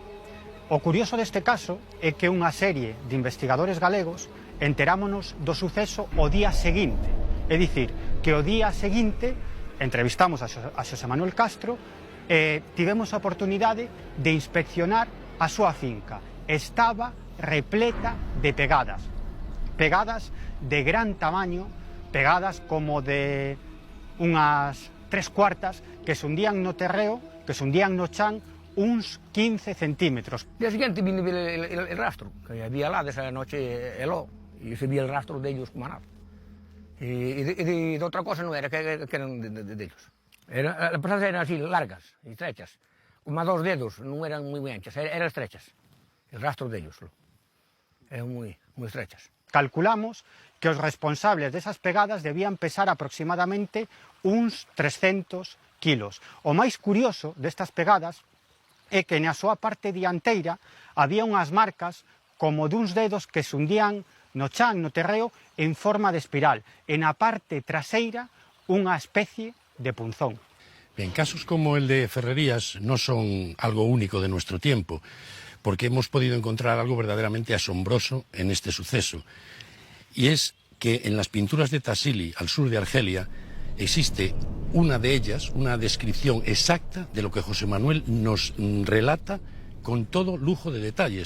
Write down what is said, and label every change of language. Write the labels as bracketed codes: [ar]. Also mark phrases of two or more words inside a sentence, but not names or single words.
[gl] O curioso deste caso é que unha serie de investigadores galegos enterámonos do suceso o día seguinte, é dicir, que o día seguinte entrevistamos a Xosé Manuel Castro e tivemos a oportunidade de inspeccionar a súa finca. Estaba repleta de pegadas de gran tamaño, pegadas como de unhas 3/4 que se hundían no terreo, que se hundían no chan uns 15 centímetros. [es] Al día siguiente vine a ver el rastro, que había lá desa noche y se vía el rastro de ellos como nada. Y de otra cosa no era, que eran de ellos. Las personas eran así, largas y estrechas, como a 2 dedos, no eran muy anchas, eran estrechas. El rastro de ellos eran muy estrechas. [gl] Calculamos que os responsables desas pegadas debían pesar aproximadamente uns 300 kilos. O máis curioso destas pegadas é que na súa parte dianteira había unhas marcas como duns dedos que se hundían no chan, no terreo, en forma de espiral. E na parte traseira, unha especie de punzón. [es] Bien, casos como el de Ferrerías no son algo único de nuestro tiempo, porque hemos podido encontrar algo verdaderamente asombroso en este suceso. Y es que en las pinturas de Tassili, al sur de Argelia, existe una de ellas, una descripción exacta de lo que José Manuel nos relata con todo lujo de detalles.